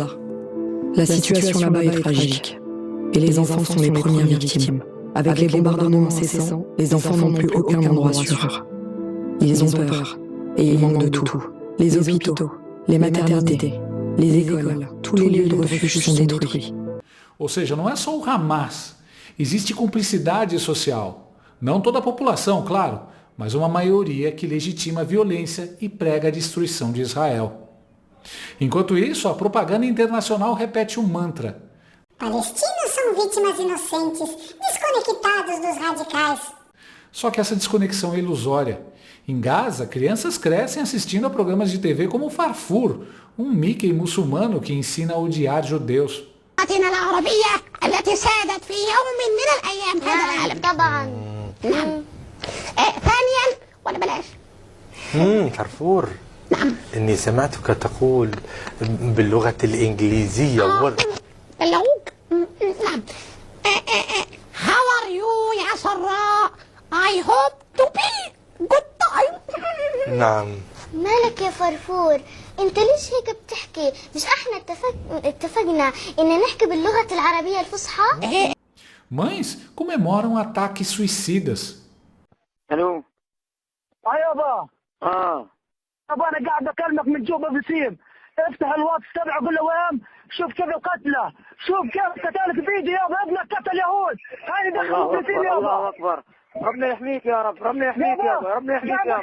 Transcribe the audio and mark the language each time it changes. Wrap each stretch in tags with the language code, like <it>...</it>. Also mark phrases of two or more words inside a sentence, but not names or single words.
<fr>La situation là-bas est tragique et les enfants sont les premières victimes. Avec les bombardements incessants, les enfants n'ont plus aucun endroit sûr. Ils ont peur et ils manquent de tout. Les hôpitaux, les maternités, les écoles, tous les lieux de refuge sont détruits.</fr> <pt>Ou seja, não é só o Hamas. Existe cumplicidade social. Não toda a população, claro, mas uma maioria que legitima a violência e prega a destruição de Israel. Enquanto isso, a propaganda internacional repete um mantra. Palestinos são vítimas inocentes, desconectados dos radicais. Só que essa desconexão é ilusória. Em Gaza, crianças crescem assistindo a programas de TV como o Farfur, um Mickey muçulmano que ensina a odiar judeus.</pt> <ar>التي سادت في يوم من الأيام في هذا العالم. طبعا. نعم. ثانيا ولا بلاش. كارفور. نعم. إني سمعتك تقول باللغة الإنجليزية بلغوك؟ نعم.</ar> <en>How are you</en> <ar>يا سراء?</ar> <en>I hope to be good time.</en> <ar>نعم. مالك يا فرفور؟ انت ليش هيك بتحكي؟ مش احنا اتفقنا ان نحكي باللغة العربية الفصحى؟</ar> <pt>Mães comemoram ataques suicidas.</pt> <ar>الو يابا يابا انا قاعد اكلمك من جوبا بسيم. افتح الواتس تبعه قول له وين شوف كيف قتله، شوف كيف قتلك فيديو يابا، ابنك قتل يهود. هاي دخل بسيم يابا. الله اكبر، ربنا يحميك يا رب، ربنا يحميك يابا، ربنا يحميك يابا.</ar>